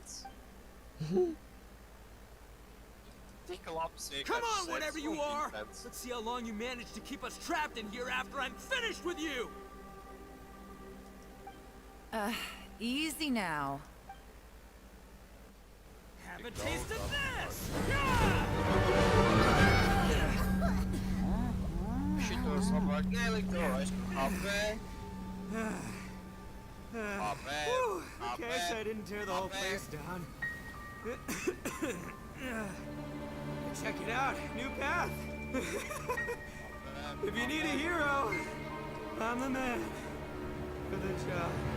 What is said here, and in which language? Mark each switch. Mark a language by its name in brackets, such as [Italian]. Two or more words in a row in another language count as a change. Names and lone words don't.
[English] Come on, whatever you are. Let's see how long you manage to keep us trapped in here after I'm finished with you. Easy now. Have a taste of this. [Latvian] Šitos labāk neliktu, es apē. [English] I guess I didn't tear the whole place down. Check it out, new path. If you need a hero, I'm the man for the job.